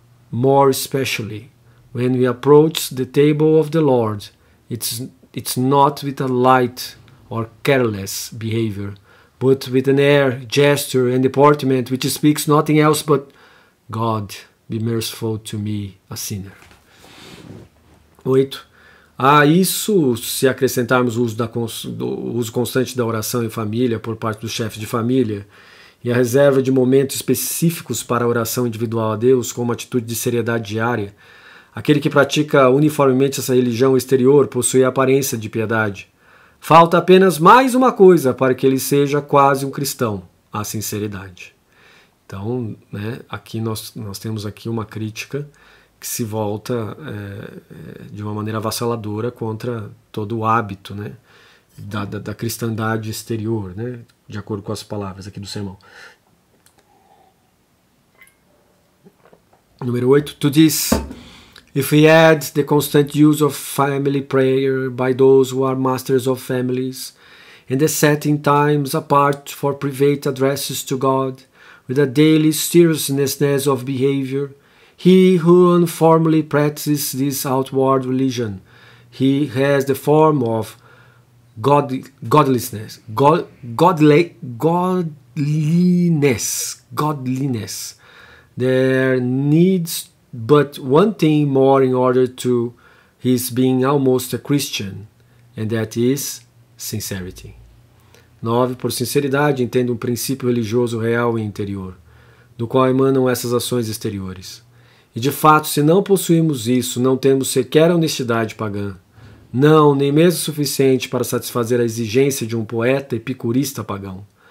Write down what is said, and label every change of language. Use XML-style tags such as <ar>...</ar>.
<en>More especially when we approach the table of the Lord, it's not with a light or careless behavior, but with an air, gesture, and deportment which speaks nothing else but, God, be merciful to me, a sinner. 8.</en> <pt>A isso, se acrescentarmos o uso constante da oração em família por parte dos chefes de família e a reserva de momentos específicos para a oração individual a Deus com uma atitude de seriedade diária, aquele que pratica uniformemente essa religião exterior possui a aparência de piedade. Falta apenas mais uma coisa para que ele seja quase um cristão, a sinceridade. Então, né, aqui nós temos aqui uma crítica que se volta de uma maneira avassaladora contra todo o hábito, né, da cristandade exterior, né, de acordo com as palavras aqui do sermão. Número 8.</pt> <en>To this, if we add the constant use of family prayer by those who are masters of families, and the setting times apart for private addresses to God, with a daily seriousness of behavior, he who uniformly practices this outward religion, he has the form of godliness. There needs but one thing more in order to his being almost a Christian, and that is sincerity. 9.</en> <pt>Por sinceridade, entendo um princípio religioso real e interior, do qual emanam essas ações exteriores. E de fato, se não possuímos isso, não temos sequer a honestidade pagã. Não, nem mesmo o suficiente para satisfazer a exigência de um poeta epicurista pagão.</pt>